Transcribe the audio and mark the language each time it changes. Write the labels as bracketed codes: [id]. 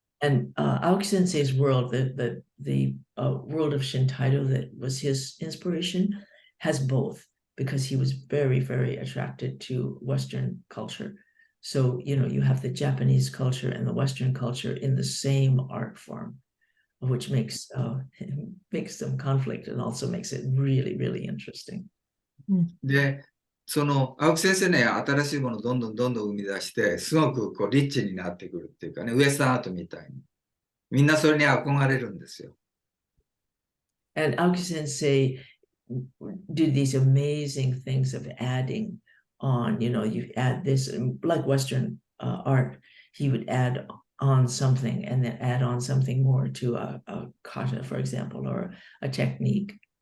[en] And Aoki Sensei's world, the world of Shintaido that was his inspiration, has both, because he was very, very attracted to Western culture. So, you know, you have the Japanese culture and the Western culture in the same art form, which makes some conflict and also makes it really, really interesting. [ja] で、その青木先生ね、新しいものをどんどん生み出して、すごくこうリッチになってくるっていうかね、ウエスタンアートみたいに。みんなそれに憧れるんですよ。 [en] And Aoki Sensei did these amazing things of adding on, you know, you add this, like Western art, he would add on something and then add on something more to a kata, for example, or a technique.